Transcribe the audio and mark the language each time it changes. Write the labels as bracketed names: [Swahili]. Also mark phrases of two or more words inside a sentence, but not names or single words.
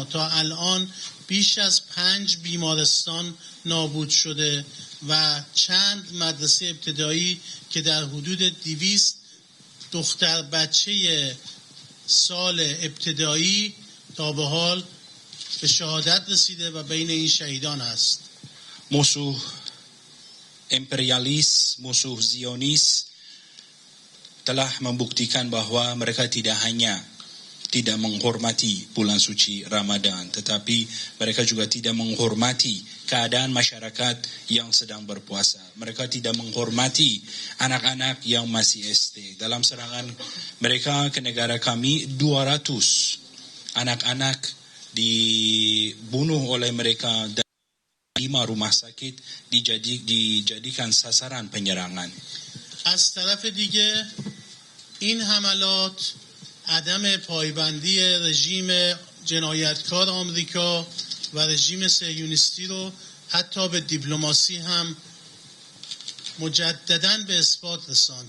[Persian] تا الان بیش از 5 بیمارستان نابود شده و چند مدرسه ابتدایی که در حدود 200 دختر بچه سال ابتدایی تا به حال به شهادت رسیده و بین این شهیدان است. [Indonesian] Musuh imperialis, musuh Zionis telah membuktikan bahwa mereka tidak hanya tidak menghormati bulan suci Ramadan, tetapi mereka juga tidak menghormati keadaan masyarakat yang sedang berpuasa. Mereka tidak menghormati anak-anak yang masih SD. Dalam serangan mereka ke negara kami, 200 anak-anak dibunuh oleh mereka dan 5 rumah sakit dijadikan sasaran penyerangan. [Persian] از طرف دیگه این حملات عدم پایبندی رژیم جنایتکار آمریکا و رژیم صهیونیستی رو حتی به دیپلماسی هم مجدداً به اثبات رساند.